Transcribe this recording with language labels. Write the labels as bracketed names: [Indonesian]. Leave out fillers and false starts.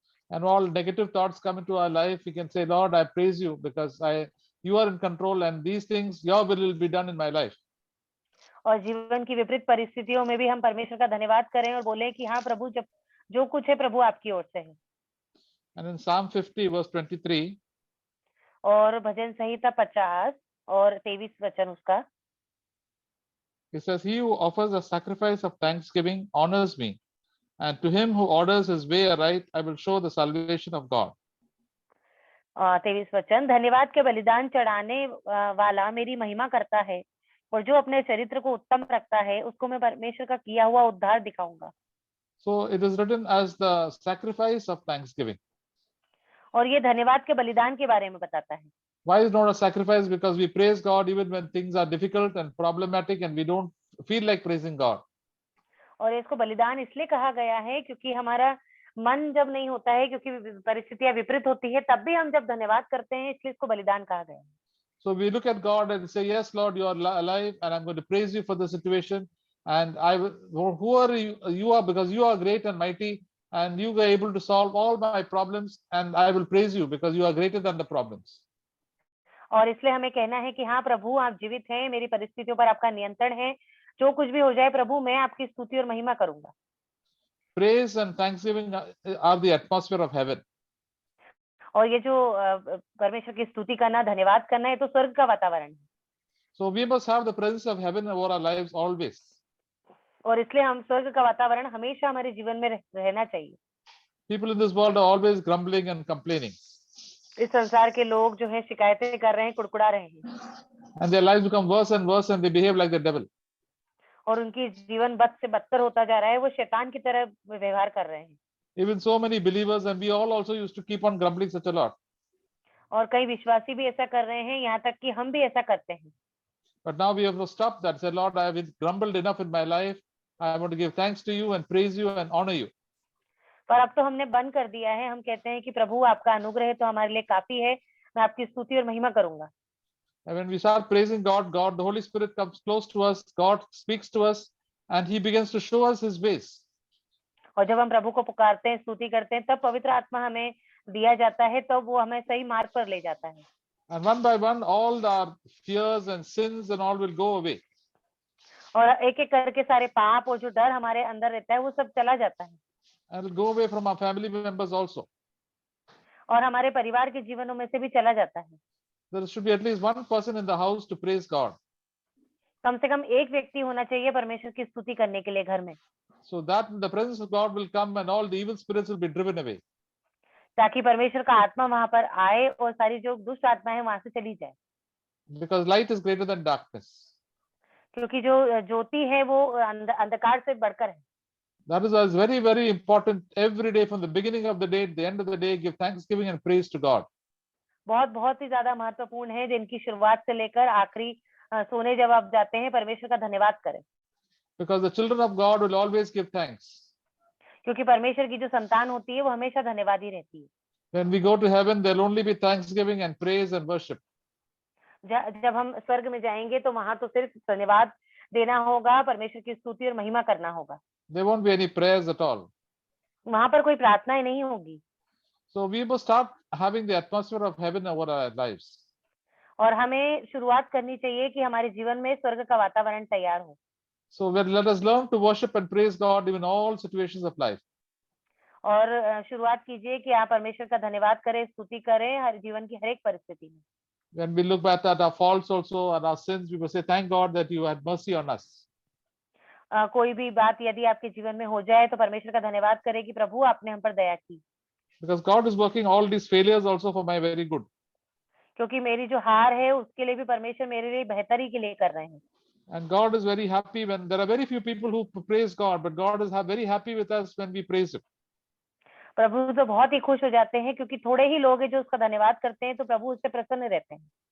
[English] And all negative thoughts come into our life, we can say, Lord, I praise you because you are in control and these things, your will be done in my life. [Hindi] और जीवन की विपरीत परिस्थितियों में भी हम परमेश्वर का धन्यवाद करें और बोलें कि हाँ प्रभु, जब जो कुछ है प्रभु आपकी ओर से है। [English] And in Psalm 50 verse 23, [Hindi] और भजन संहिता 50 और 23 वचन उसका, [English] it says, He who offers a sacrifice of thanksgiving honors me, and to him who orders his way aright, I will show the salvation of God. [Hindi] 23 वचन, धन्यवाद के बलिदान चढ़ाने वाला मेरी महिमा करता है, और जो अपने चरित्र को उत्तम रखता है उसको मैं परमेश्वर का किया हुआ उद्धार दिखाऊंगा। [English] So it is written as the sacrifice of thanksgiving. [Hindi] और ये धन्यवाद के बलिदान के बारे में बताता है। [English] Why is not a sacrifice? Because we praise God even when things are difficult and problematic and we don't feel like praising God. [Hindi] और इसको बलिदान इसलिए कहा गया है क्योंकि हमारा मन जब नहीं होता है, क्योंकि परिस्थितियां विपरीत होती है, तब भी हम जब धन्यवाद करते हैं, इसलिए इसको बलिदान कहा गया है। [English] So we look at God and say, yes, Lord, you are alive and I'm going to praise you for the situation. And who are you are because you are great and mighty and you were able to solve all my problems and I will praise you because you are greater than the problems. [Hindi] और इसलिए हमें कहना है कि हाँ प्रभु, आप जीवित हैं, मेरी परिस्थितियों पर आपका नियंत्रण है, जो कुछ भी हो जाए प्रभु, मैं आपकी स्तुति और महिमा करूंगा। [English] Praise and thanksgiving are the atmosphere of heaven. [Hindi] और ये जो परमेश्वर की स्तुति करना, धन्यवाद करना, है तो स्वर्ग का वातावरण है। [English] So we must have the presence of heaven over our lives always. [Hindi] और इसलिए हम स्वर्ग का वातावरण हमेशा हमारे जीवन में रहना चाहिए। [English] People in this world are always grumbling and complaining. [Hindi] इस संसार के लोग जो है शिकायतें कर रहे हैं, कुड़कुड़ा रहे हैं। [English] And their lives become worse and worse and they behave like the devil. [Hindi] और उनकी जीवन बद से बदतर होता जा रहा है, वो शैतान की तरह व्यवहार कर रहे हैं। [English] Even so many believers and we all also used to keep on grumbling such a lot. [Hindi] और कई विश्वासी भी ऐसा कर रहे हैं, यहाँ तक कि हम भी ऐसा करते हैं। [English] But now we have to stop that. Say, Lord, I have grumbled enough in my life. I want to give thanks to you and praise you and honor you. [Hindi] पर अब तो हमने बंद कर दिया है। हम कहते हैं कि प्रभु आपका अनुग्रह तो हमारे लिए काफी है, मैं आपकी स्तुति और महिमा करूंगा। [English] And when we start praising God, the Holy Spirit comes close to us. God speaks to us and He begins to show us His ways. [Hindi] और जब हम प्रभु को पुकारते हैं, स्तुति करते हैं, तब पवित्र आत्मा हमें दिया जाता है, तब वो हमें सही मार्ग पर ले जाता है। [English] And one by one, all our fears and sins and all will go away. [Hindi] और एक एक करके सारे पाप और जो डर हमारे अंदर रहता है, वो सब चला जाता है। [English] And will go away from our family members also. [Hindi] और हमारे परिवार के जीवनों में से भी चला जाता है। [English] There should be at least one person in the house to praise God. [Hindi] कम से कम एक व्यक्ति होना चाहिए परमेश्वर की स्तुति करने के लिए घर में। [English] So that the presence of God will come and all the evil spirits will be driven away. [Hindi] ताकि परमेश्वर का आत्मा वहां पर आए और सारी जो दुष्ट आत्मा है वहां से चली जाए। [English] Because light is greater than darkness. [Hindi] क्योंकि जो ज्योति है वो अंधकार से बढ़कर है। [English] That is why it's very, very important every day from the beginning of the day to the end of the day, give thanksgiving and praise to God. [Hindi] बहुत ही ज्यादा महत्वपूर्ण है, दिन की शुरुआत से लेकर आखिरी सोने जब आप जाते हैं, परमेश्वर का धन्यवाद करें। [English] Because the children of God will always give thanks. [Hindi] क्योंकि परमेश्वर की जो संतान होती है वो हमेशा धन्यवादी रहती है। [English] When we go to heaven, there'll only be thanksgiving and praise and worship. [Hindi] जब हम स्वर्ग में जाएंगे तो वहां तो सिर्फ धन्यवाद देना होगा, परमेश्वर की स्तुति और महिमा करना होगा। [English] There won't be any prayers at all. [Hindi] वहां पर कोई प्रार्थनाएं नहीं होगी। [English] So we must start having the atmosphere of heaven over our lives. [Hindi] और हमें शुरुआत करनी चाहिए कि हमारे जीवन में स्वर्ग का वातावरण तैयार हो। [English] So let us learn to worship and praise God even in all situations of life. [Hindi] और शुरुआत कीजिए कि आप परमेश्वर का धन्यवाद करें, स्तुति करें हर जीवन की हर एक परिस्थिति में। [English] When we look back at our faults also and our sins, we will say, thank God that you had mercy on us. [Hindi] कोई भी बात यदि आपके जीवन में हो जाए तो परमेश्वर का धन्यवाद करें कि प्रभु आपने हम पर दया की। [English] Because God is working all these failures also for my very good. [Hindi] क्योंकि मेरी जो हार है उसके लिए भी परमेश्वर मेरे लिए बेहतरी के लिए कर रहे हैं। [English] And God is very happy when there are very few people who praise God, but God is very happy with us when we praise Him. [Hindi] प्रभु तो बहुत ही खुश हो जाते हैं क्योंकि थोड़े ही लोग हैं जो उसका धन्यवाद करते हैं, तो प्रभु उससे प्रसन्न रहते हैं।